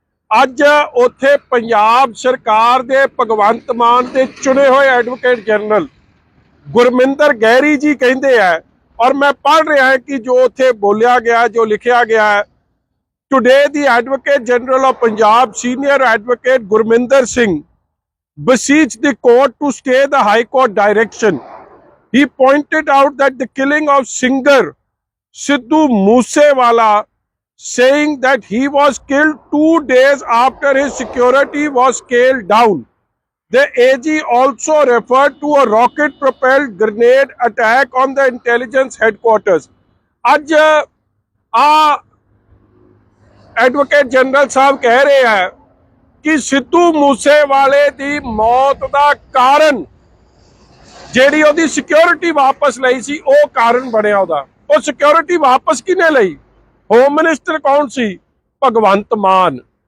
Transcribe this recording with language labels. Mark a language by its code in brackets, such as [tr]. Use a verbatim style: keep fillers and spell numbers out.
[pa] ਅੱਜ ਉੱਥੇ ਪੰਜਾਬ ਸਰਕਾਰ ਦੇ ਭਗਵੰਤ ਮਾਨ ਦੇ ਚੁਣੇ ਹੋਏ ਐਡਵੋਕੇਟ ਜਨਰਲ ਗੁਰਮਿੰਦਰ ਗਹਿਰੀ ਜੀ ਕਹਿੰਦੇ ਆ, ਔਰ ਮੈਂ ਪੜ੍ਹ ਰਿਹਾ ਕਿ ਜੋ ਉੱਥੇ ਬੋਲਿਆ ਗਿਆ, ਜੋ ਲਿਖਿਆ ਗਿਆ ਹੈ, [en] today the advocate general of Punjab senior advocate [pa] Gurminder Singh [en] beseech the court to stay the High Court direction. He pointed out that the killing of singer Sidhu Moosewala, saying that he was killed two days after his security was scaled down. The A G also referred to a rocket-propelled grenade attack on the intelligence headquarters. [hi] आज आ advocate general साहब कह रहे हैं [pa] ਕਿ ਸਿੱਧੂ ਮੂਸੇਵਾਲੇ ਦੀ ਮੌਤ ਦਾ ਕਾਰਨ ਜਿਹੜੀ ਉਹਦੀ ਸਿਕਿਉਰਿਟੀ ਵਾਪਸ ਲਈ ਸੀ ਉਹ ਕਾਰਨ ਬਣਿਆ ਉਹਦਾ। ਉਹ ਸਿਕਿਉਰਿਟੀ ਵਾਪਸ ਕਿਹਨੇ ਲਈ? ਹੋਮ ਮਿਨਿਸਟਰ ਕੌਣ ਸੀ? ਭਗਵੰਤ ਮਾਨ।